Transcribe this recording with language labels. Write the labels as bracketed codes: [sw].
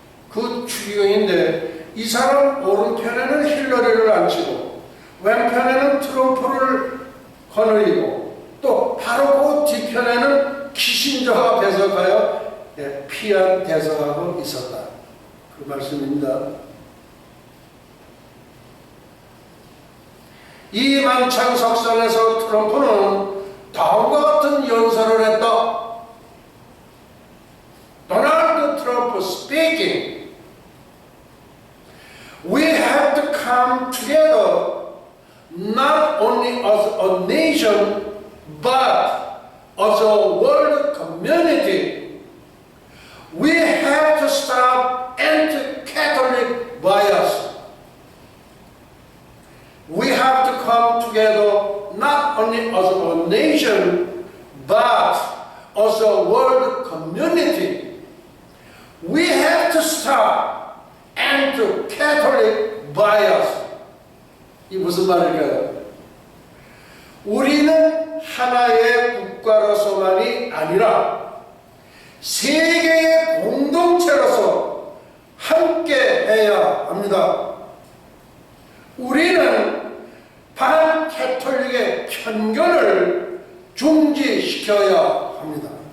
[ko] 그 추기경인데 이 사람 오른편에는 힐러리를 앉히고 왼편에는 트럼프를 거느리고 또 바로 그 뒤편에는 키신저가 배석하여 피한 대성하고 있었다. 그 말씀입니다. 이 만찬 석상에서 트럼프는 다음과 같은 연설을 했다. [en] Donald Trump speaking, we have to come together not only as a nation but as a world community. We have to stop anti-Catholic bias. We have to come together not only as a nation but as a world community. We have to stop anti-Catholic bias. [ko] 이 무슨 말일까요? 우리는 하나의 국가로서만이 아니라 세계의 공동체로서 함께 해야 합니다. 우리는 반캐톨릭의 편견을 중지시켜야 합니다.